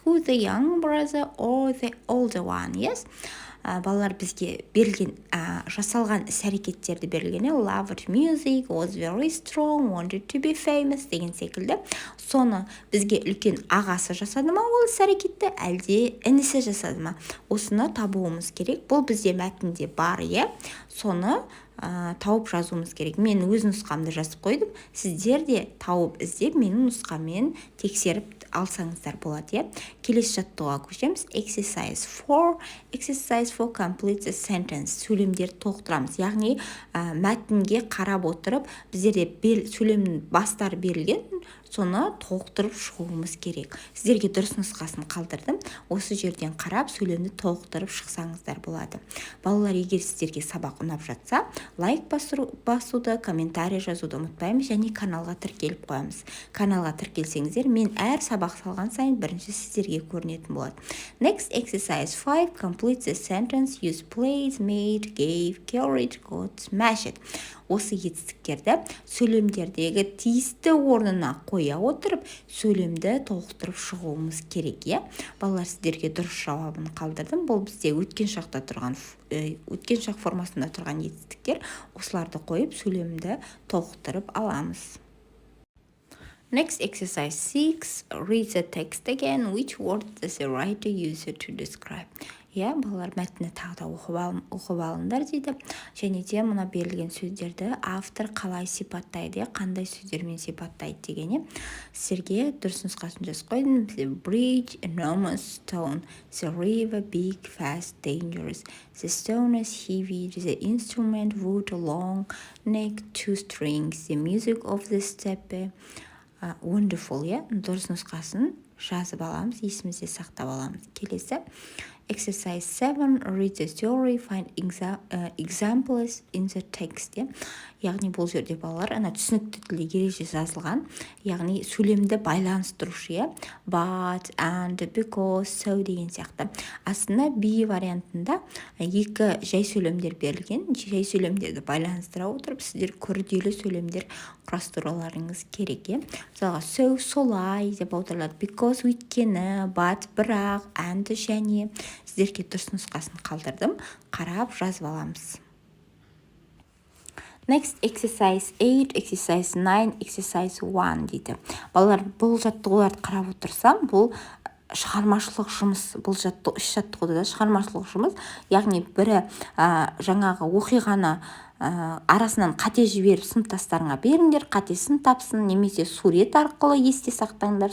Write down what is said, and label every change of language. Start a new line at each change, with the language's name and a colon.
English: Who the young brother or the older one? Yes.
Kazakh: Балалар бізге берілген, жасалған іс-әрекеттерді берілген.
English: Loved music, was very strong, wanted to be famous
Kazakh: деген секілді. Соны бізге үлкен ағасы жасады ма ол іс-әрекетті, әлде інісі жасады ма? Осыны табуымыз керек. Бұл бізде мәтінде бар, соны тауып жазуымыз керек. Мен өз нұсқамды жазып қойдым. Сіздер де тауып іздеп менің нұсқамен тексеріп алсаңыздар болады. Келесі жаттығуға көшеміз.
English: Exercise 4. Exercise 4 complete the sentence.
Kazakh: Сөйлемдерді толықтырамыз. Яғни мәтінге қарап отырып, біздерде сөйлемнің бастары берілген, соны толықтырып шығуымыз керек. Сіздерге дұрыс нұсқасын қалдырдым. Осы жерден қарап сөйлемді толықтырып шықсаңыздар болады. Балалар, егер сіздерге сабақ ұнап жатса, лайк басуды, комментарий жазуды ұмытпаймыз, және каналға тіркеліп қоямыз. Каналға тіркелсеңіздер, мен әр сабақ салған сайын бірінші сіздерге көрінетін болады.
English: Next, exercise 5. Complete the sentence. Use played, made, gave, carried, got, smashed.
Kazakh: Осы етістіктерді сөйлемдердегі тиісті орнына қоя отырып, сөйлемді толықтырып шығуымыз керек. Балалар, сіздерге дұрыс жауабын қалдырдым. Бұл бізде өткен шақ формасында тұрған етістіктер. Осыларды қойып, сөйлемді толықтырып аламыз.
English: Next, exercise 6. Read the text again. Which word does the writer use to describe?
Kazakh: Балалар, мәтіні тағы да оқып алыңдар дейді. Және де мұна берілген сөздерді автор қалай сипаттайды, қандай сөздермен сипаттайды дегені. Сіздерге дұрыс нұсқасын жазып қойдым.
English: The bridge, enormous stone. The river, big, fast, dangerous. The stone is heavy. The instrument, wood, long neck, two strings. The music of the steppe. Wonderful,
Kazakh: дұрыс нұсқасын жазып аламыз, есімізде сақтап аламыз. Келесі,
English: exercise 7, read the story, find examples in the text.
Kazakh: яғни бұл жерде балалар түсінікті тілде ереже жазылған, яғни сөйлемді байланыстырушы, but, and, because, so деген сияқты. Астында be вариантында екі жай сөйлемдер берілген. Жай сөйлемдерді байланыстыра отырып сіздер күрделі сөйлемдер құрастыруларыңыз керек. Мысалға so, солай деп аударылады, because, өйткені, but, бірақ, and, және. Сіздерге дұрыс нұсқасын қалдырдым, қарап жазып аламыз.
English: Next exercise 8, exercise 9, exercise 1
Kazakh: дейді. Балалар, бұл жаттығуларды қарап отырсам, бұл шығармашылық жұмыс, бұл үш жаттығуда да шығармашылық жұмыс, яғни бірі жаңағы оқиғаны арасынан қате жіберіп сыныптастарыңа беріңдер, қатесін тапсын, немесе сурет арқылы есте сақтаңдар.